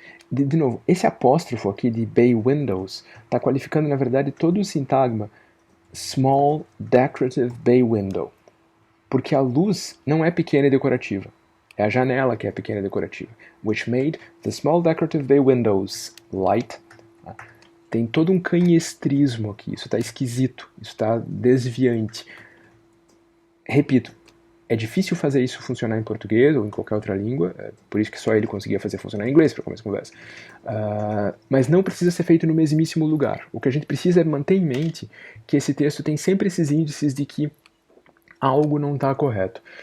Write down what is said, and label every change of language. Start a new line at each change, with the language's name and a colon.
Portuguese: De novo, esse apóstrofo aqui de bay windows está qualificando, na verdade, todo o sintagma
English: small decorative bay window,
Portuguese: porque a luz não é pequena e decorativa, é a janela que é pequena e decorativa.
English: Which made the small decorative bay windows light.
Portuguese: Tem todo um canhestrismo aqui, isso está esquisito, isso está desviante. Repito, é difícil fazer isso funcionar em português ou em qualquer outra língua, por isso que só ele conseguia fazer funcionar em inglês para começar a conversa. Mas não precisa ser feito no mesmíssimo lugar. O que a gente precisa é manter em mente que esse texto tem sempre esses índices de que algo não está correto.